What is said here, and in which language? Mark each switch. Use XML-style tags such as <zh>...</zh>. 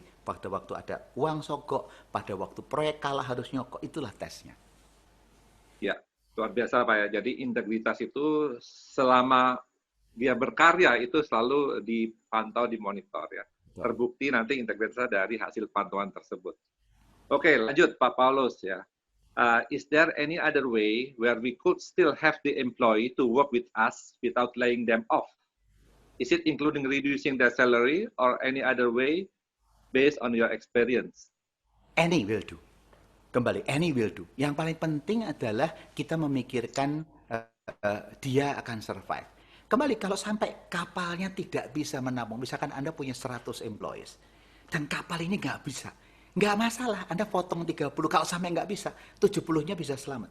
<id>Pada waktu ada uang sogok, pada waktu proyek kalah harus nyokok, itulah tesnya. Ya, luar biasa Pak ya. Jadi integritas itu selama dia berkarya itu selalu dipantau, dimonitor ya. Terbukti nanti integritasnya dari hasil pantauan tersebut. Oke, lanjut Pak Paulus ya.</id> <en>Is there any other way where we could still have the employee to work with us without laying them off? Is it including reducing their salary or any other way based on your experience? Any will do. Kembali, any will do.</en> <id>Yang paling penting adalah kita memikirkan dia akan survive. Kembali, kalau sampai kapalnya tidak bisa menampung, misalkan Anda punya 100 employees, dan kapal ini nggak bisa, nggak masalah, Anda potong 30, kalau sampai nggak bisa, 70-nya bisa selamat.</id>